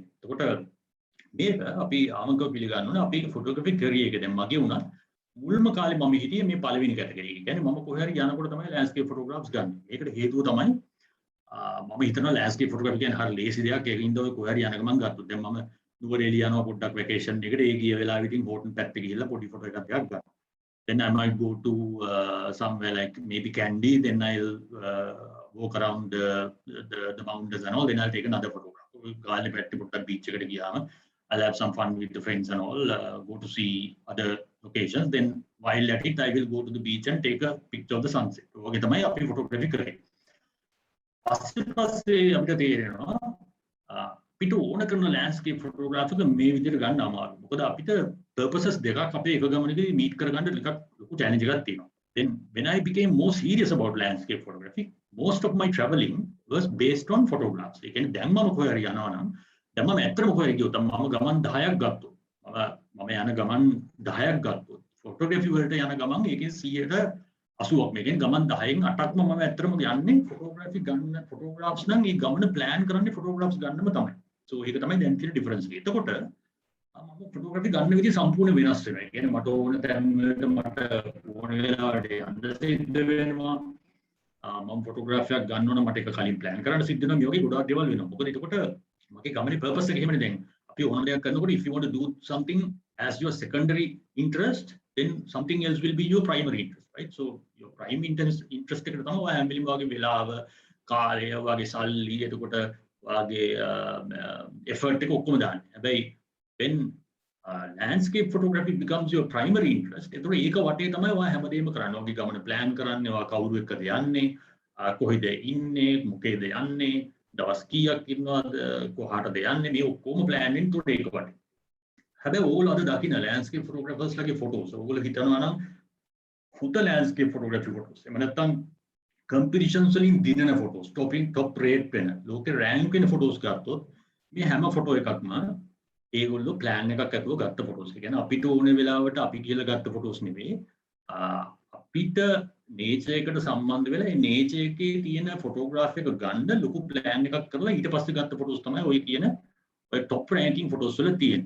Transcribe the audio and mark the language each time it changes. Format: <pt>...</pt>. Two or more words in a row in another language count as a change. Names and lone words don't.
<si>එතකොට මේක අපි ආමකව පිළිගන්න ඕනේ අපි</si> <en>photography career</en> <si>එක දැන් මගේ උනා මුල්ම කාලේ මම හිටියේ මේ පළවෙනි කැටගරි එක. කියන්නේ මම කොහේ හරි යනකොට තමයි</si> <en>landscape photographs</en> <si>ගන්න. ඒකට හේතුව තමයි මම හිතනවා</si> <en>landscape photography</en> <si>කියන්නේ හරිය ලේසි දෙයක්. ඒකින්ද ඔය කොහේ හරි යන ගමන් ගත්තොත් දැන් මම නුවරඑළිය යනවා පොඩ්ඩක් වැකේෂන් එකට ඒ ගිය වෙලාවෙ ඉතින් හෝටල් පැත්තේ ගිහිල්ලා පොඩි ෆොටෝ එකක් ගන්නවා.</si> <en>Then I might go to somewhere like maybe Kandy, then I'll walk around the mountains and all, then I'll take another photograph.</en> <si>Gale පැත්තේ පොඩ්ඩක් beach එකට ගියාම</si> <en>I'll have some fun with the friends and all, go to see other locations. Then while at it I will go to the beach and take a picture of the sunset.</en> <si>ඔගේ තමයි අපි photography කරේ. පස්සේ අපිට තේරෙනවා අපිට ඕන කරන</si> <en>landscape photograph</en> <si>එක මේ විදිහට ගන්න අමාරුයි. මොකද අපිට purposes දෙකක් අපේ එක ගමනකදී මීට් කරගන්න ටිකක් ලොකු challenge එකක් තියෙනවා.</si> <en>Then when I became more serious about landscape photography, most of my traveling was based on photographs.</en> <si>ඒ කියන්නේ දැන් මම කොහේ හරි යනවා නම් දැන් මම ඇත්තටම කොහේ ගියොත් මම ගමන් 10ක් ගත්තොත් මම යන ගමන් 10ක් ගත්තොත් ෆොටෝග්‍රැෆි වලට යන ගමන් ඒකෙන් 100ට 80ක් මේකෙන් ගමන් 10න් 8ක්ම මම ඇත්තටම යන්නේ ෆොටෝග්‍රැෆි ගන්න ෆොටෝග්‍රාෆ්ස් නම් ඒ ගමන ප්ලෑන් කරන්නේ ෆොටෝග්‍රාෆ්ස් ගන්නම තමයි. සෝ ඒක තමයි දැන් තියෙන ඩිෆරන්ස් එක. එතකොට මම ෆොටෝග්‍රැෆි ගන්න විදිහ සම්පූර්ණ වෙනස් වෙනවා. ඒ කියන්නේ මට ඕන තැන් වලට මට ඕන වෙලාවට යන්න සිද්ධ වෙනවා. මම ෆොටෝග්‍රැෆියක් ගන්න ඕන මට ඒක කලින් ප්ලෑන් කරන්න සිද්ධ වෙනවා. මේ වගේ ගොඩාක් දේවල් වෙනවා. මොකද එතකොට මගේ ගමනේ පර්පස් එක එහෙමනේ දැන්. අපි ඕන දෙයක් කරනකොට</si> <en>if you want to do something as your secondary interest, then something else will be your primary interest, right? So your prime interest</en> <si>එකට තමයි ඔය හැම වෙලෙම වගේ වෙලාව, කාලය, වගේ සල්ලි, එතකොට වගේ effort එක ඔක්කොම දාන්නේ.</si> <en>හැබැයි when landscape photography becomes your primary interest,</en> <si>එතකොට ඒක වටේ තමයි ඔය හැමදේම කරන්නේ. ඔයගේ ගමන plan කරන්නේ, ඔය කවුරු එක්කද යන්නේ, කොහෙද ඉන්නේ, මොකේද යන්නේ, දවස් කීයක් ඉන්නවද, කොහාටද යන්නේ, මේ ඔක්කොම plan වෙන්නේ උඩ ඒක වටේ. හැබැයි ඕගොල්ලෝ අද දකින්න</si> <en>landscape photographers</en> <si>ලගේ photos ඕගොල්ලෝ හිතනවා නම් හුද</si> <en>landscape photography photos</en> <si>එහෙම නැත්නම් competitions වලින් දිනන photos</si> <en>top rate</en> <si>වෙන ලෝකේ rank වෙන photos ගත්තොත් මේ හැම photo එකක්ම ඒගොල්ලෝ plan එකක් ඇතුව ගත්ත photos. ඒ කියන්නේ අපිට ඕන වෙලාවට අපි කියලා ගත්ත photos නෙවෙයි. අපිට nature එකට සම්බන්ධ වෙලා ඒ nature එකේ තියෙන photograph එක ගන්න ලොකු plan එකක් කරලා ඊට පස්සේ ගත්ත photos තමයි ඔය කියන ඔය</si> <en>top ranking photos</en> <si>වල තියෙන්නේ.</si>